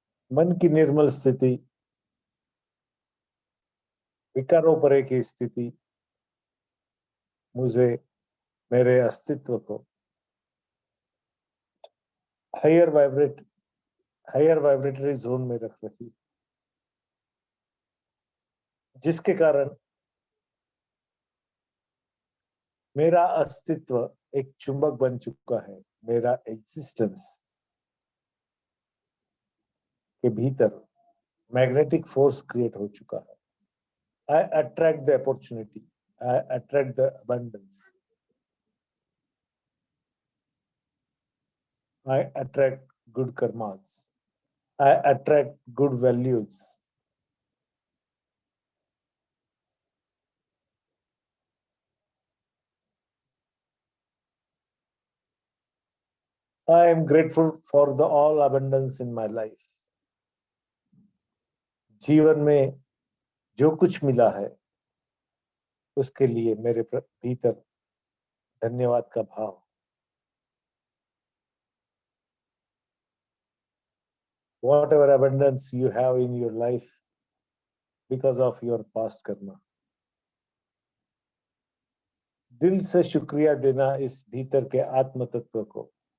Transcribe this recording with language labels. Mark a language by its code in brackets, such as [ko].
[hi] मन की निर्मल स्थिति, विकारों परे की स्थिति मुझे, मेरे अस्तित्व को हायर वाइब्रेटरी जोन में रख रही, जिसके कारण मेरा अस्तित्व एक चुंबक बन चुका है। मेरा एग्जिस्टेंस के भीतर मैग्नेटिक फोर्स क्रिएट हो चुका है। [en] I attract the opportunity. I attract the abundance. I attract good karmas. I attract good values. I am grateful for the all abundance in my life. [hi] जीवन में जो कुछ मिला है उसके लिए मेरे भीतर धन्यवाद का भाव। [en] Whatever abundance you have in your life because of your past karma, [hi] दिल से शुक्रिया देना इस भीतर के आत्म तत्व को,